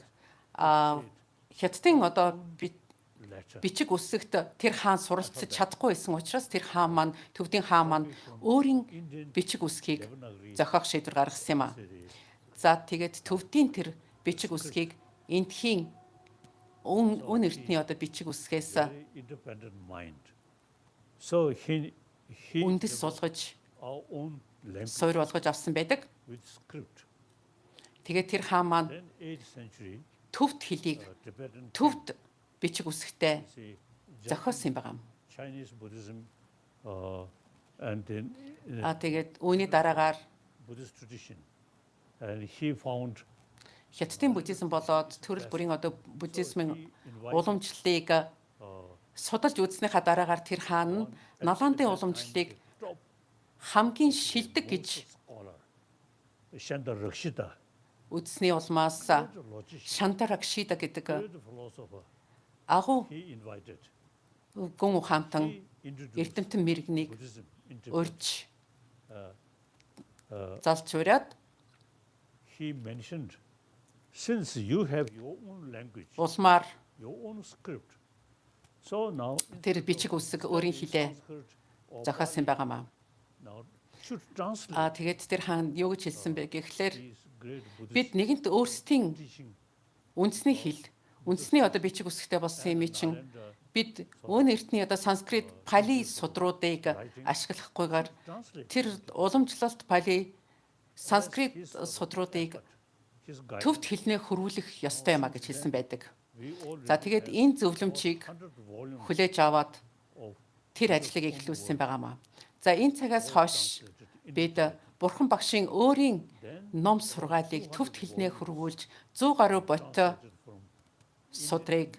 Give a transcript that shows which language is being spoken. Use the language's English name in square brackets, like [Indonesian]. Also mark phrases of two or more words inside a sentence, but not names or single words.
[Mongolian] Хятадын одоо бичиг үсэгт тэр хаан суралцж чадахгүй байсан учраас тэр хаан маань төвдийн хаан маань өөрийн бичиг үсгийг зохиох шийдвэр гаргасан юм аа. За тэгээд төвдийн тэр бичиг үсгийг эндхийн өн эртний одоо бичиг үсгээс [English] very independent mind. So he [Mongolian] үндэс developed сулгаж [English] our own language [Mongolian] суур болгож авсан байдаг. [English] with script. [Mongolian] Тэгээд тэр хаан маань [English] Then 8th century, [Mongolian] төвд хэлийг Tibetan төвд бичиг үсгтэй see, зохиосон юм байгаа юм. [English] Chinese Buddhism, and then [Mongolian] Тэгээд үүний дараагаар [English] Buddhist tradition, and he found [Mongolian] Хятадын буддизм болоод төрөл бүрийн одоо буддизмын уламжлалыг судалж үзснийхаа дараагаар тэр хаан нь Наландын уламжлалыг top хамгийн шилдэг гэж [English] scholar, Chandra Rakshita, [Mongolian] үзсний улмаас [English] great logician, [Mongolian] Шантаракшида гэдэг [English] great philosopher. [Mongolian] агуу [English] He invited, [Mongolian] гүн ухаантан [English] he introduced [Mongolian] эрдэмтэн мэрэгнийг [English] Buddhism into [Mongolian] урьж залж ураад [English] he mentioned, since you have your own language, [Mongolian] улмаар [English] your own script, so now [Mongolian] тэр бичиг үсэг өөрийн хэлээ [English] Sanskrit or [Mongolian] зохиосон байгаамаа. [English] now should translate [Mongolian] Тэгээд тэр хаан юу гэж хэлсэн бэ гэхлээр [English] these great [Mongolian] бид Buddhist нэгэнт өөрсдийн teaching үндэсний хэл, үндэсний одоо бичиг үсгтэй болсон юм чинь and бид өн эртний одоо санскрит пали судруудыг ашиглахгүйгээр translate тэр уламжлалт пали санскрит судруудыг [English] his guide. [Mongolian] төвд хэлнээ хөрвүүлэх ёстой юм а гэж хэлсэн байдаг. [English] We all [Mongolian] За тэгээд энэ зөвлөмжийг 100 volumes хүлээж аваад of тэр ажлыг эхлүүлсэн байгаамаа. За энэ цагаас хойш бид Бурхан багшийн өөрийн ном сургаалыг төвд хэлнээ хөрвүүлж 100 гаруй ботой from судрыг